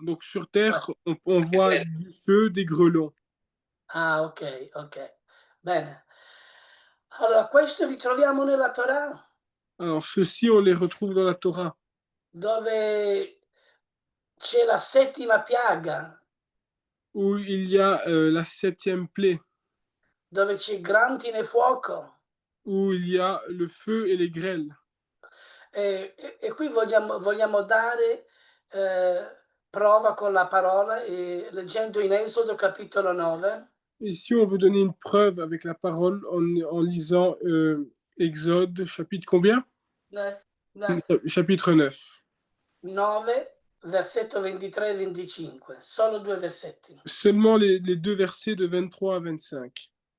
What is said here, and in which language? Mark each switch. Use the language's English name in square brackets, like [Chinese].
[French] Donc sur terre, on voit du feu, des grelons. [Italian] Ah, ok, ok. Bene. Allora, questo li troviamo nella Torah, [French] Alors ceux-ci, on les retrouve dans la Torah, [Italian] dove c'è la settima piaga, [French] où il y a la 7e plaie, [Italian] dove c'è grandine e fuoco. [French] où il y a le feu et les grêles. [Italian] E qui vogliamo dare prova con la parola, leggendo in Esodo capitolo 9. [French] Ici, on veut donner une preuve avec la parole en lisant Exode, chapitre combien? 9. Chapitre 9. [Italian] 9, versetto 23 e 25. Solo due versetti. [French] Seulement les deux versets de 23 à 25.